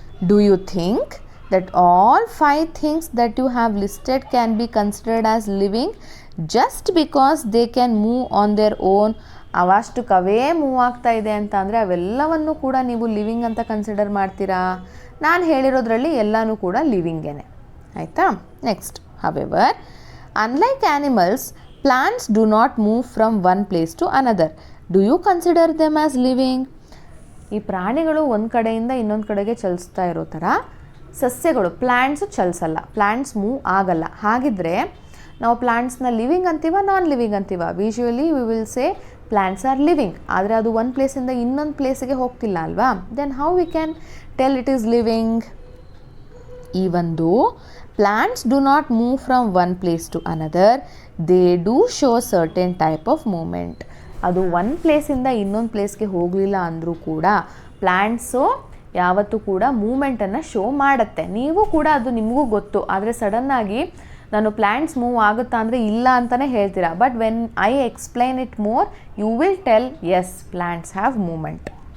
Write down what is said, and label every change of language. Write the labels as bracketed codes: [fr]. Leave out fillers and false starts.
[en] Do you think that all 5 things that you have listed can be considered as living just because they can move on their own? [kn] ಅವಷ್ಟಕ್ಕವೇ move ಆಗ್ತಾ ಇದೆ ಅಂತ ಅಂದರೆ ಅವೆಲ್ಲವನ್ನು ಕೂಡ ನೀವು living ಅಂತ consider ಮಾಡ್ತೀರಾ? ನಾನು ಹೇಳಿರೋದ್ರಲ್ಲಿ ಎಲ್ಲನೂ ಕೂಡ ಲಿವಿಂಗೇನೆ, ಆಯಿತಾ. [en] Next, however unlike animals, plants do not move from one place to another. Do you consider them as living? [kn] ಈ ಪ್ರಾಣಿಗಳು ಒಂದು ಕಡೆಯಿಂದ ಇನ್ನೊಂದು ಕಡೆಗೆ ಚಲಿಸ್ತಾ ಇರೋ ಥರ ಸಸ್ಯಗಳು, ಪ್ಲ್ಯಾಂಟ್ಸು ಚಲಿಸಲ್ಲ, ಪ್ಲ್ಯಾಂಟ್ಸ್ ಮೂವ್ ಆಗಲ್ಲ. ಹಾಗಿದ್ರೆ ನಾವು ಪ್ಲ್ಯಾಂಟ್ಸ್ನ living ಅಂತೀವ, non living ಅಂತೀವ? [en] Usually we will say plants are living. [kn] ಆದರೆ ಅದು ಒಂದು ಪ್ಲೇಸಿಂದ ಇನ್ನೊಂದು ಪ್ಲೇಸಿಗೆ ಹೋಗ್ತಿಲ್ಲ ಅಲ್ವಾ? [en] Then how we can tell it is living? Even though plants do not move from one place to another, they do show certain type of movement. [kn] ಅದು ಒಂದು ಪ್ಲೇಸಿಂದ ಇನ್ನೊಂದು ಪ್ಲೇಸ್ಗೆ ಹೋಗಲಿಲ್ಲ ಅಂದರೂ ಕೂಡ ಪ್ಲ್ಯಾಂಟ್ಸು ಯಾವತ್ತೂ ಕೂಡ ಮೂಮೆಂಟನ್ನು ಶೋ ಮಾಡುತ್ತೆ. ನೀವು ಕೂಡ ಅದು ನಿಮಗೂ ಗೊತ್ತು. ಆದರೆ ಸಡನ್ನಾಗಿ ನಾನು ಪ್ಲ್ಯಾಂಟ್ಸ್ ಮೂವ್ ಆಗುತ್ತಾ ಅಂದರೆ ಇಲ್ಲ ಅಂತಲೇ ಹೇಳ್ತೀರಾ. [en] But when I explain it more, you will tell us, plants have movement.